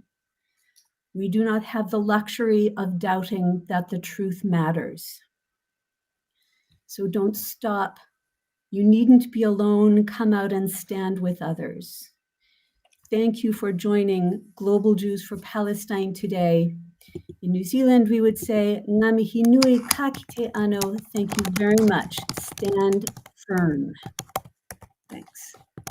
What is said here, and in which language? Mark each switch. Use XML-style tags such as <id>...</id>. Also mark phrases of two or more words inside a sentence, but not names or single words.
<en>We do not have the luxury of doubting that the truth matters. So don't stop. You needn't be alone. Come out and stand with others. Thank you for joining Global Jews for Palestine today. In New Zealand, we would say,</en> <mi>Ngā mihi nui ka kite ano.</mi> <en>Thank you very much. Stand firm. Thanks.</en>